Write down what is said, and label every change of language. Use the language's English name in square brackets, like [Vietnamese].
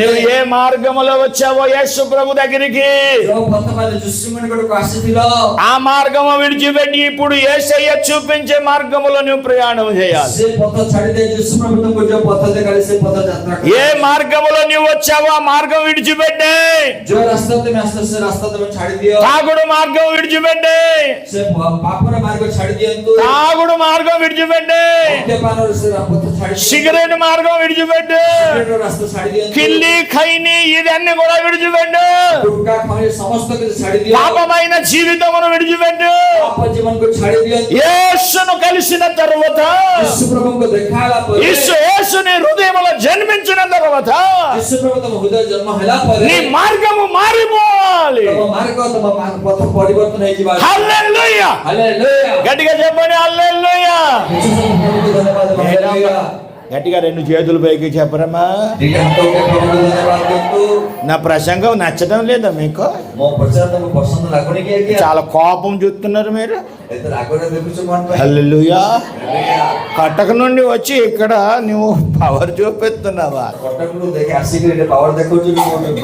[Telugu] నువ్వు ఏ మార్గములో వచ్చావో యేసు ప్రభు దగ్గరికి, [Odia] ଯୋଉ ପଥପାଦ ଯୀଶୁଙ୍କ ନିକଟକୁ ଆସିଥିଲ, [Telugu] ఆ మార్గము విడిచిపెట్టి ఇప్పుడు యేసయ్య చూపించే మార్గములో నువ్వు ప్రయాణం చేయాలి. [Odia] ସେ ପଥ ଛାଡ଼ି ଦେଇ ଯୀଶୁ ପ୍ରଭୁ ତୁମକୁ ଯୋଉ ପଥ ଦେଖାଇଲେ ସେ ପଥ ଯାତ୍ରା କର। [Telugu] ఏ మార్గములో నువ్వు వచ్చావో ఆ మార్గం విడిచిపెట్టి [Odia] ଯୋଉ ରାସ୍ତା ତୁମେ ଆସିଲ ସେ ରାସ୍ତା ତୁମେ ଛାଡ଼ି ଦିଅ। [Telugu] తాగుడు మార్గం విడిచిపెట్టి, [Odia] ସେ ପାପର ମାର୍ଗ ଛାଡ଼ି ଦିଅନ୍ତୁ। [Telugu] తాగుడు మార్గం విడిచిపెట్టి, [Odia] ମଦ୍ୟପାନର ସେ ପଥ ଛାଡ଼ି ଦିଅନ୍ତୁ। [Telugu] సిగరెట్ మార్గం విడిచిపెట్టి, [Odia] ସିଗାରେଟର ରାସ୍ତା ଛାଡ଼ି ଦିଅନ୍ତୁ। [Telugu] కిల్లి ఖైని ఇదన్నీ కూడా విడిచిపెట్టు. [Odia] ଗୁଟଖା ଖଣି ସମସ୍ତ କିଛି ଛାଡ଼ି ଦିଅ। [Telugu] పాపమైన జీవితమును విడిచిపెట్టు. [Odia] ପାପ ଜୀବନକୁ ଛାଡ଼ି ଦିଅନ୍ତୁ। [Telugu] యేసును కలిసిన తర్వాత, [Odia] ଯୀଶୁ ପ୍ରଭୁଙ୍କୁ ଦେଖାହେଲା ପରେ, [Telugu] యేసుని హృదయములో జన్మించిన తర్వాత [Odia] ଯୀଶୁ ପ୍ରଭୁ ତମ ହୃଦୟ ଜନ୍ମ ହେଲା ପରେ, [Telugu] నీ మార్గము మారిపోవాలి. [Odia] ତମ ମାର୍ଗ ତମ ପଥ ପରିବର୍ତ୍ତନ ହେଇଯିବ। [Telugu] హల్లెలూయా. [Odia] ହାଲେଲୁୟା। [Telugu] గట్టిగా చెప్పండి హల్లెలూయా. [Odia] ଯୀଶୁ ପ୍ରଭୁଙ୍କୁ ଧନ୍ୟବାଦ। ହାଲେଲୁୟା। [Telugu] గట్టిగా 2 చేతులు పైకి చెప్పరమ్మా. [Odia] ଟିକେ ହାତ ଉଠେଇ ପ୍ରଭୁଙ୍କୁ ଧନ୍ୟବାଦ ଦିଅନ୍ତୁ। [Telugu] నా ప్రసంగం నచ్చడం లేదా మీకు? [Odia] ମୋ ପ୍ରଚାର ତମକୁ ପସନ୍ଦ ଲାଗୁନି କି ଆଜ୍ଞା? [Telugu] చాలా కోపం చూస్తున్నారు మీరు. [Odia] ଏତେ ରାଗରେ ଦେଖୁଛ କଣ ପାଇଁ? [Telugu] హల్లెలూయా. [Odia] ହାଲେଲୁୟା। [Telugu] కటక నుండి వచ్చి ఇక్కడ నువ్వు పవర్ చూపిస్తున్నావా? [Odia] କଟକରୁ ଦେଖି ଆସିକି ଏଠି ପାୱାର ଦେଖଉଛୁ କି କୋଉଠି?